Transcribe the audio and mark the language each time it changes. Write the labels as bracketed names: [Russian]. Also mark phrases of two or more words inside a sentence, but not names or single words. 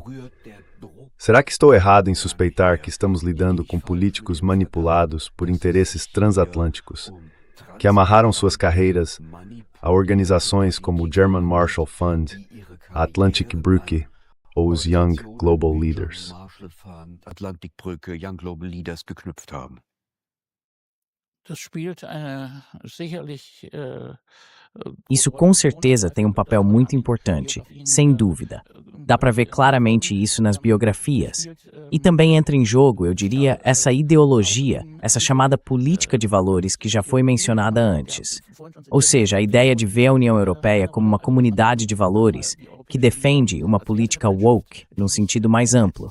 [Portuguese] Será que estou errado em suspeitar que estamos lidando com políticos manipulados por interesses transatlânticos, que amarraram suas carreiras a organizações como o German Marshall Fund, a Atlantic Brücke ou os Young Global Leaders? [German] Atlantikbrücke, Young Global Leaders geknüpft haben. Das spielt sicherlich [Portuguese] Isso com certeza tem um papel muito importante, sem dúvida. Dá para ver claramente isso nas biografias. E também entra em jogo, eu diria, essa ideologia, essa chamada política de valores que já foi mencionada antes. Ou seja, a ideia de ver a União Europeia como uma comunidade de valores que defende uma política woke, num sentido mais amplo.